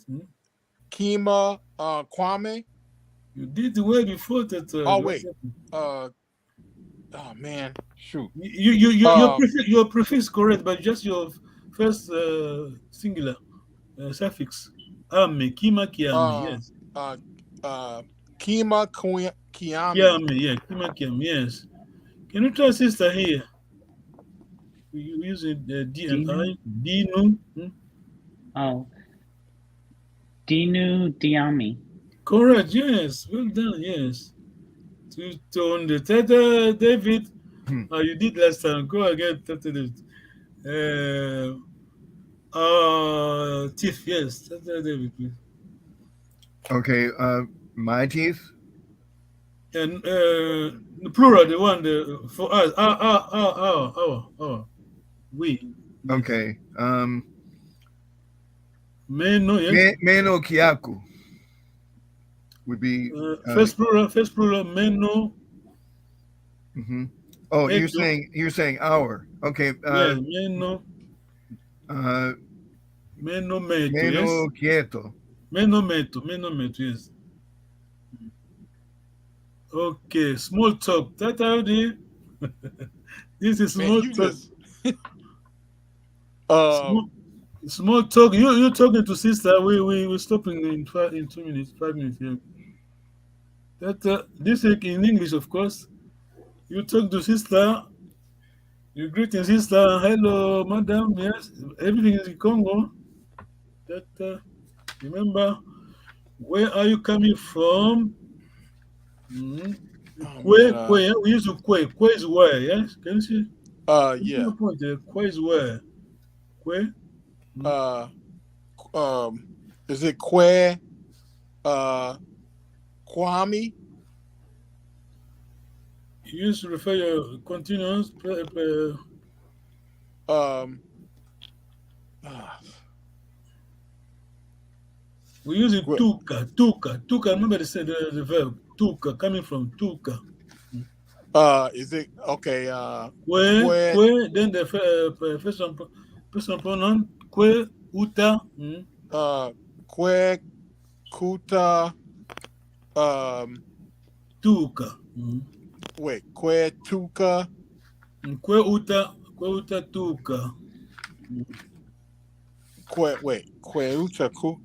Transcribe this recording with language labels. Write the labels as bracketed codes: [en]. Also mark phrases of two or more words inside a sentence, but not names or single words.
[kg] Kima, Kwame. [en] You did the word before that. Oh wait. Oh man, shoot. Your prefix correct, but just your first singular suffix. [kg] Ame, Kima, Kiame, yes. Kima, Kiame. Kiame, yeah, Kima, Kiame, [en] yes. Can you try sister here? We're using D and I. Dinu. [kg] Oh. Dinu Diami. [en] Correct, yes. Well done, yes. To on the Tata David, you did last time. Go again, Tata David. Teeth, yes. Tata David, please. Okay, my teeth. And the plural, the one for us. Our. We. Okay. [kg] Meno, yes. Meno Kiaku [en] would be first plural, [kg] meno. Mm-hmm. Oh, Meno. [en] you're saying our. Okay. Yeah, [kg] meno. Meno meto, Meno [en] yes. [kg] quieto. Meno meto, [en] yes. Okay, small talk. That idea. This is small talk. Small talk. You're talking to sister. We're stopping in 2 minutes, 5 minutes. Yeah. That this is in English, of course. You talk to sister. You greeting sister. Hello, madam. Yes, everything is in Congo. That remember, where are you coming from? Kwe. We use kwe. Kwe is where. Yes, can you see? Yeah. Kwe is where. Kwe. Is it Kwe? Kwame? You used to refer your continuous. We use it tuka. Remember the verb tuka, coming from tuka. Is it okay? Kwe. Then the personal pronoun [kg] kwe uta. Kwe kuta. Tuka. Wait, kwe tuka. Kwe uta tuka. Kwe uta ku.